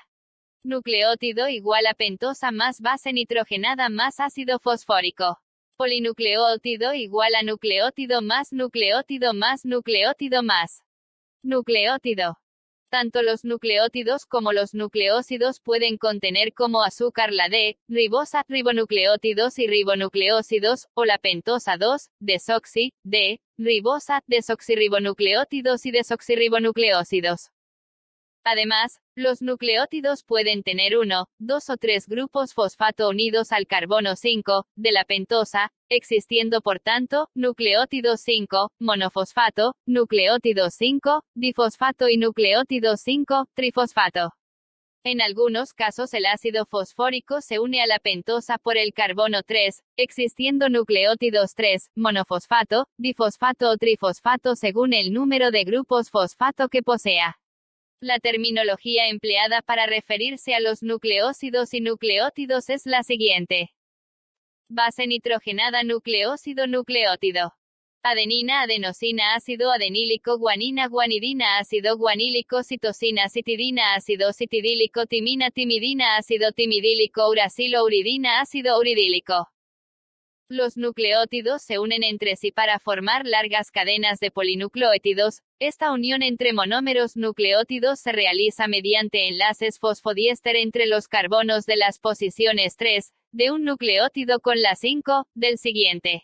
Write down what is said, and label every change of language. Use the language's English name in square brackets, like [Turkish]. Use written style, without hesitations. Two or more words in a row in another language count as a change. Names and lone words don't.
[Spanish] Nucleótido igual a pentosa más base nitrogenada más ácido fosfórico. Polinucleótido igual a nucleótido más nucleótido más nucleótido más nucleótido. Tanto los nucleótidos como los nucleósidos pueden contener como azúcar la D-ribosa, ribonucleótidos y ribonucleósidos, o la pentosa 2-desoxi, D-ribosa, desoxirribonucleótidos y desoxirribonucleósidos. Además, los nucleótidos pueden tener 1, 2 o 3 grupos fosfato unidos al carbono 5, de la pentosa, existiendo por tanto, nucleótido 5, monofosfato, nucleótido 5, difosfato y nucleótido 5, trifosfato. En algunos casos el ácido fosfórico se une a la pentosa por el carbono 3, existiendo nucleótidos 3, monofosfato, difosfato o trifosfato según el número de grupos fosfato que posea. La terminología empleada para referirse a los nucleósidos y nucleótidos es la siguiente. Base nitrogenada nucleósido nucleótido. Adenina, adenosina, ácido adenílico, guanina, guanidina, ácido guanílico, citosina, citidina, ácido citidílico, timina, timidina, ácido timidílico, uracilo, uridina, ácido uridílico. Los nucleótidos se unen entre sí para formar largas cadenas de polinucleótidos. Esta unión entre monómeros nucleótidos se realiza mediante enlaces fosfodiéster entre los carbonos de las posiciones 3, de un nucleótido con la 5, del siguiente.